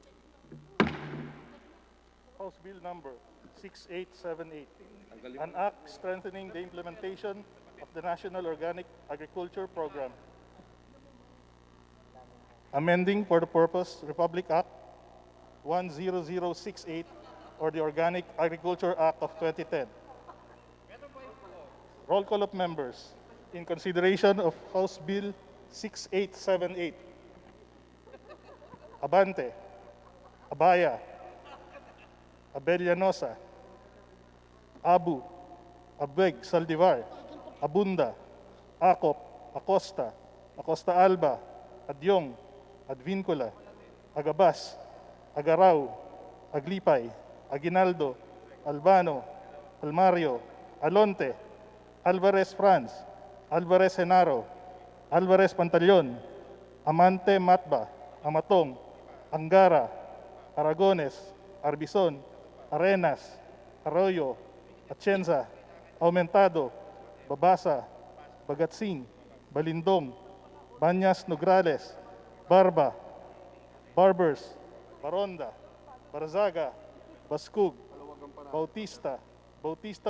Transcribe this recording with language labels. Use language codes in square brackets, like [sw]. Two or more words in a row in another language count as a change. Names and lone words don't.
[en] House Bill number 6878, an act strengthening the implementation of the National Organic Agriculture Program, amending for the purpose Republic Act 10068 or the Organic Agriculture Act of 2010. Roll call of members in consideration of House Bill 6878. Abante, Abaya, Abellanosa, Abu, Abeg, Saldivar, Abunda, Acop, Acosta, Acosta Alba, Adyong, Advincula, Agabas, Agaraw, Aglipay, Aguinaldo, Albano, Almario, Alonte, Alvarez Franz, Alvarez Genaro, Alvarez Pantaleon, Amante Matba, Amatong, Angara, Aragones, Arbizon, Arenas, Arroyo, Atienza, Aumentado, Babasa, Bagatsing, Balindong, Banyas Nograles, Barba, Barbers, Baronda, Barzaga, Baskug, Bautista, Bautista